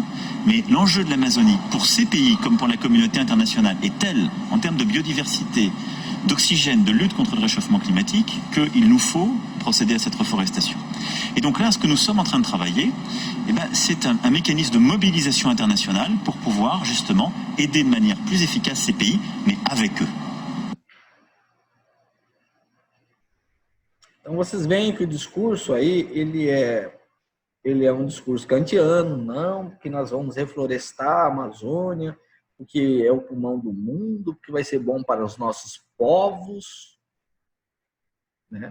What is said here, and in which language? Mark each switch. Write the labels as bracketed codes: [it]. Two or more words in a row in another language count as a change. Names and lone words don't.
[fr] Mais l'enjeu de l'Amazonie, pour ces pays comme pour la communauté internationale, est tel, en termes de biodiversité, d'oxygène, de lutte contre le réchauffement climatique, qu'il nous faut procéder à cette reforestation. Et donc là, ce que nous sommes en train de travailler, c'est un mécanisme de mobilisation internationale pour pouvoir justement aider de manière plus efficace ces pays, mais avec eux. [pt] Então vocês veem que o discurso aí, ele é um discurso kantiano, não, que nós vamos reflorestar a Amazônia, porque é o pulmão do mundo, porque vai ser bom para os nossos povos, né?